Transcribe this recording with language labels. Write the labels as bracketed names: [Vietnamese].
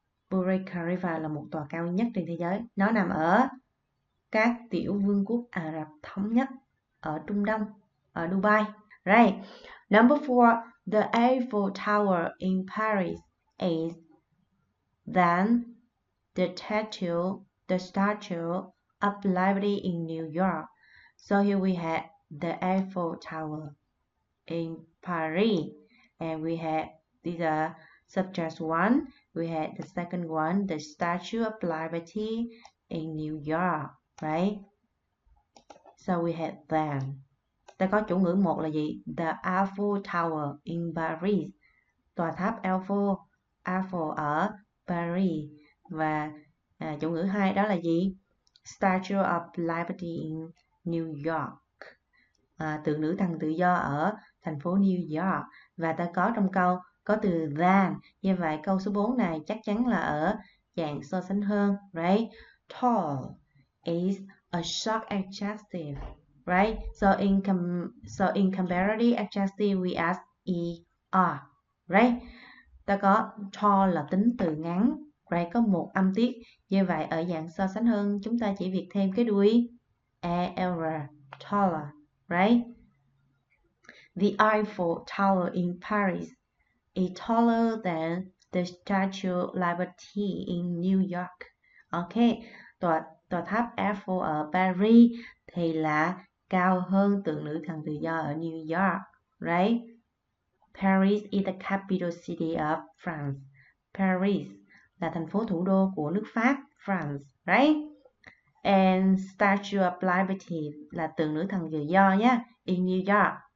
[Vietnamese] Burj Khalifa là một tòa cao nhất trên thế giới. Nó nằm ở các tiểu vương quốc Ả Rập Thống Nhất ở Trung Đông, ở Dubai. [English] Right. Number 4, the Eiffel Tower in Paris is than the statue of Liberty in New York. So here we have the Eiffel Tower in Paris, and we had these are subject 1. We had the second one, the Statue of Liberty in New York, right? So we had them. [Vietnamese] Ta có chủ ngữ 1 là gì? [English] The Eiffel Tower in Paris. [Vietnamese] Tòa tháp Eiffel ở Paris. Và chủ ngữ 2 đó là gì? [English] Statue of Liberty in New York. [Vietnamese] Tượng nữ thần tự do ở thành phố New York. Và ta có trong câu có từ than. Như vậy câu số 4 này chắc chắn là ở dạng so sánh hơn, right? [English] Tall is a short adjective, right? So in comparative adjective we add er, right? [Vietnamese] Ta có tall là tính từ ngắn, right? Có một âm tiết. Như vậy ở dạng so sánh hơn chúng ta chỉ việc thêm cái đuôi er, taller, right? [English] The Eiffel Tower in Paris is taller than the Statue of Liberty in New York. [Vietnamese] Okay, tòa tháp Eiffel ở Paris thì là cao hơn tượng nữ thần tự do ở New York, right? [English] Paris is the capital city of France. [Vietnamese] Paris là thành phố thủ đô của nước Pháp, France, right? [English] And Statue of Liberty [Vietnamese] là tượng nữ thần tự do nhé, [English] in New York.